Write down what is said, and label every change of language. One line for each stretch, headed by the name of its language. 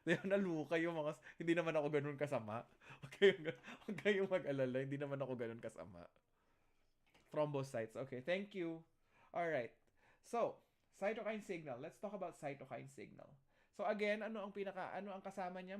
Filipino: Naluka yung mga, hindi naman ako ganon kasama. Huwag kayong mag-alala, hindi naman ako ganon kasama.
English: Thrombocytes, okay, thank you. Alright, so, cytokine signal. Let's talk about cytokine signal. So again,
Filipino: ano ang kasama niya?